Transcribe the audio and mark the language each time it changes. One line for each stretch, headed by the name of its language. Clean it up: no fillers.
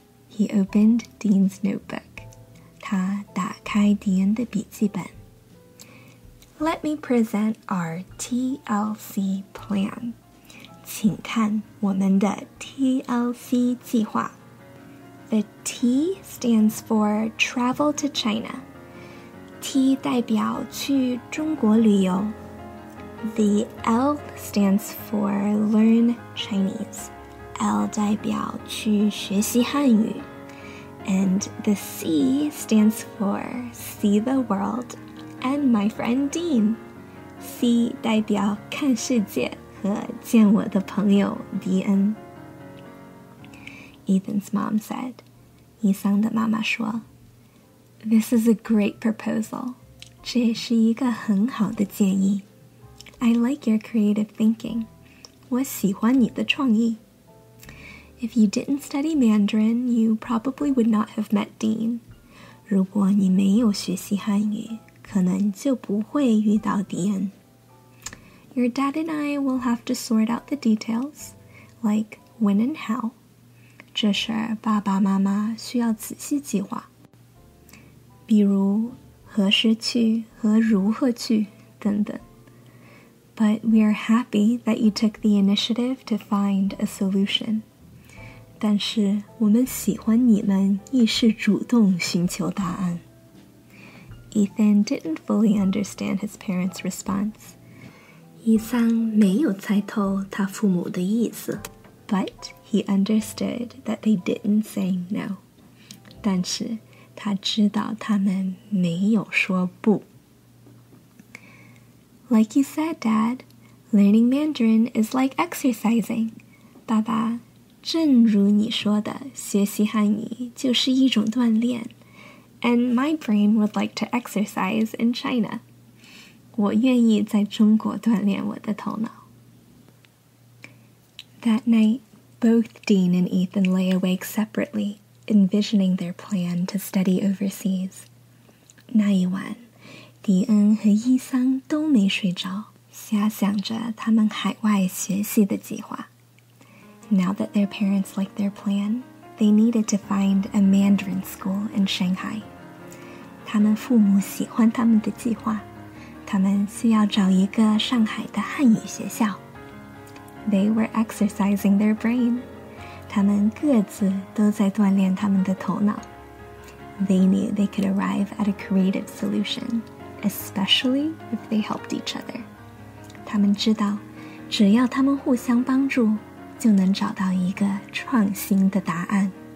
English: He opened Dean's notebook.
Chinese: 他打开迪恩的笔记本。
English: Let me present our TLC plan.
Chinese: 请看我们的 TLC 计划。
English: The T stands for travel to China.
Chinese: T 代表去中国旅游。
English: The L stands for learn Chinese.
Chinese: L 代表去学习汉语。
English: And the C stands for see the world and my friend Dean.
Chinese: C 代表看世界和见我的朋友迪恩。
English: Ethan's mom said,
Chinese: 伊桑的妈妈说
English: This is a great proposal.
Chinese: 这是一个很好的建议。
English: I like your creative thinking.
Chinese: 我喜欢你的创意。
English: If you didn't study Mandarin, you probably would not have met Dean.
Chinese: 如果你没有学习汉语，可能就不会遇到迪恩。
English: Your dad and I will have to sort out the details, like when and how.
Chinese: 这事儿爸爸妈妈需要仔细计划。比如何时去和如何去等等。
English: But we are happy that you took the initiative to find a solution.
Chinese: 但是我们喜欢你们意识主动寻求答案。
English: Ethan didn't fully understand his parents' response.
Chinese: 伊桑没有猜透他父母的意思。
English: But he understood that they didn't say no.
Chinese: 但是他知道他们没有说不。
English: Like you said, Dad, learning Mandarin is like exercising.
Chinese: 爸爸，正如你说的，学习汉语就是一种锻炼。
English: And my brain would like to exercise in China.
Chinese: 我愿意在中国锻炼我的头脑。
English: That night, both Dean and Ethan lay awake separately, envisioning their plan to study overseas.
Chinese: 那一晚，迪恩和伊桑都没睡着，瞎想着他们海外学习的计划。
English: Now that their parents liked their plan, they needed to find a Mandarin school in Shanghai.
Chinese: 他们父母喜欢他们的计划，他们需要找一个上海的汉语学校。
English: They were exercising their brain.
Chinese: 他们各自都在锻炼他们的头脑。
English: They knew they could arrive at a creative solution, especially if they helped each other.
Chinese: 他们知道，只要他们互相帮助，就能找到一个创新的答案。